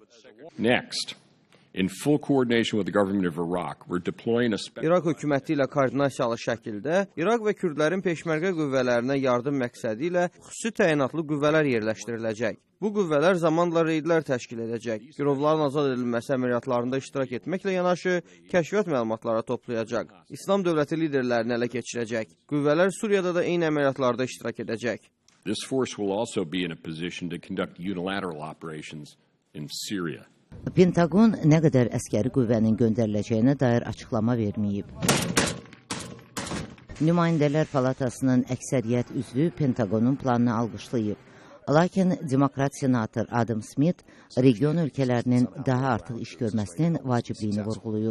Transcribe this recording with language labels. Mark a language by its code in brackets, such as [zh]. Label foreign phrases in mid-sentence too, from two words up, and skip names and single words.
[az] İraq hökuməti ilə koordinasiyalı şəkildə İraq və Kürdlərin peşmərgə qüvvələrinə yardım məqsədi ilə xüsusi təyinatlı qüvvələr yerləşdiriləcək. Bu qüvvələr zamanla reydlər təşkil edəcək. Girovların azad edilməsi əməliyyatlarında iştirak etməklə yanaşı kəşfiyyat məlumatları toplayacaq. İslam dövləti liderlərini ələ keçirəcək. Qüvvələr Suriyada da eyni əməliyyatlarda iştirak edəcək. [en] This force will also be in a position to conduct unilateral operations in Syria. [az] Pentagon nə qədər əskəri qüvvənin göndəriləcəyinə dair açıqlama verməyib. Nümayəndələr Palatasının əksəriyyət üzvü Pentagonun planını alqışlayıb. Lakin Demokrat senator Adam Smith region ölkələrinin daha artıq iş görməsinin vacibliyini vurğulayıb.